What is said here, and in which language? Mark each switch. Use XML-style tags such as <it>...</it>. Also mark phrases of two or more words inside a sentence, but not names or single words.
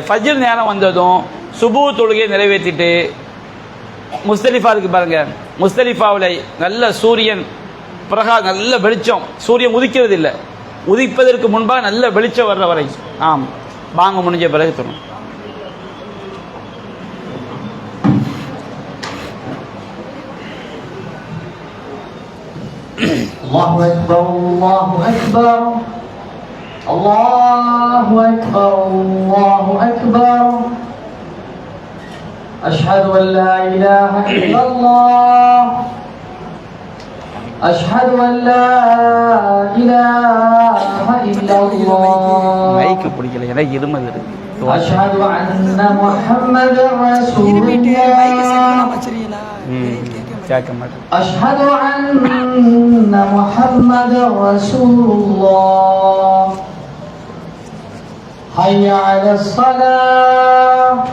<ta>ஃபஜ்ர் நேரம் வந்ததும் சுபு தொழுகையை நிறைவேற்றிட்டு முஸ்தலிஃபா இருக்கு பாருங்க, முஸ்தலிஃபாவில் நல்ல சூரியன் நல்ல வெளிச்சம், சூரியன் உதிக்கிறது இல்லை, உதிப்பதற்கு முன்பாக நல்ல வெளிச்சம் வர்ற வரை வாங்க முடிஞ்ச பிறகு தரும்.</ta> <ar>الله أكبر الله أكبر الله أكبر الله أكبر أشهد أن لا إله إلا الله أشهد أن لا إله إلا الله</ar> <ta>மைக்கு பிடிக்கல, எனக்கு இருமல் இருக்கு.</ta> <ar>أشهد أن محمد رسول الله</ar> <ta>கேட்க மாட்டேன்.</ta> <ar>أشهد أن محمد رسول الله حي على الصلاة</ar>